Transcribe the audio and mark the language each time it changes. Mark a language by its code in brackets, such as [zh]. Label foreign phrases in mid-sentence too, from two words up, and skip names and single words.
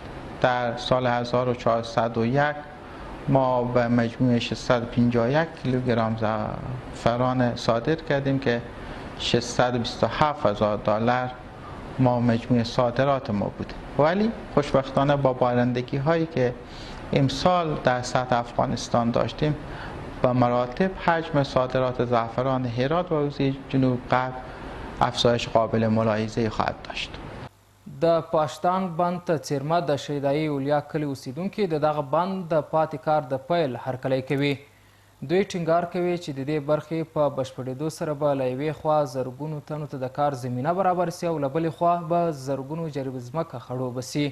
[fa] در سال 1401 ما به مجموع 651 کیلوگرم زعفران صادر کردیم که $627,000 ما مجموع صادرات ما بود. ولی خوشبختانه با بارندگی هایی که امسال در سطح افغانستان داشتیم به مراتب حجم صادرات زعفران هرات و حوزه جنوب غرب افزایش قابل ملاحظه خواهد داشت. [ps] د پاشتان بند ته څیرمه د شیدایي اولیا کلي اوسیدونکي د دغه بند د پاتې کار د پیل هرکلی کوي. دوی ټینګار کوي چې د دې برخې په بشپړېدو سره به له یوې خوا زرګونو تنو ته د کار زمینه برابر سي او له بلې خوا به زرګونو جریب ځمکه خړوبه سي.